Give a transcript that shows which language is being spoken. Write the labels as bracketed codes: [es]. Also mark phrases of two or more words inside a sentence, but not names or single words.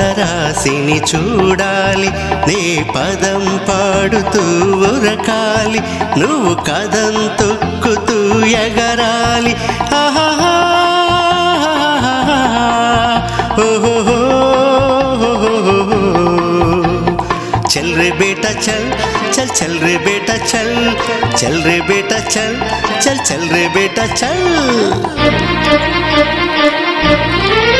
[te] రాశిని చూడాలి నీ పదం పాడుతూ ఉరకాలి నువ్వు కదం తొక్కుతూ ఎగరాలి ఆహాహా ఓహో [hi] चल रे बेटा चल चल चल रे बेटा चल चल रे बेटा चल चल चल रे बेटा चल